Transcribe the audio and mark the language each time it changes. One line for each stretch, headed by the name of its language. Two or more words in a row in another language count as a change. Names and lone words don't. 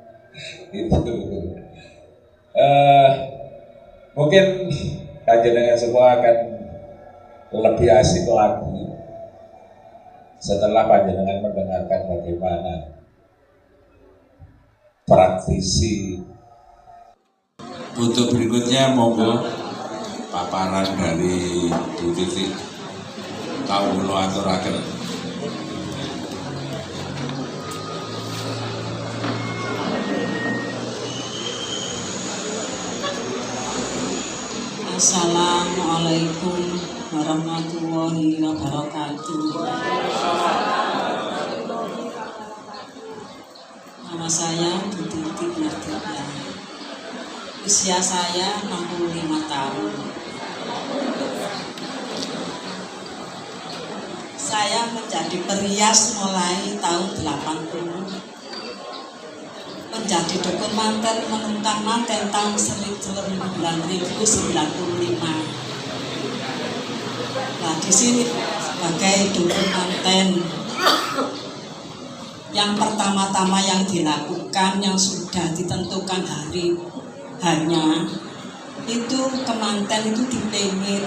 Indonesian: Itu mungkin panjenengan semua akan lebih asik lagi setelah panjenengan mendengarkan bagaimana praktisi. Untuk berikutnya monggo paparan dari Bu Titi
Javanese: kawula aturaken.
Arabic: السلام عليكم ورحمة الله وبركاته.
Indonesian: Nama saya Bu Titi Mardika. Usia saya 65 tahun. Saya menjadi perias mulai tahun 80. Menjadi dukun manten menuntang manten tahun 1995. Nah, di sini sebagai dukun manten yang pertama-tama yang dilakukan yang sudah ditentukan hanya itu kemanten itu dipengit.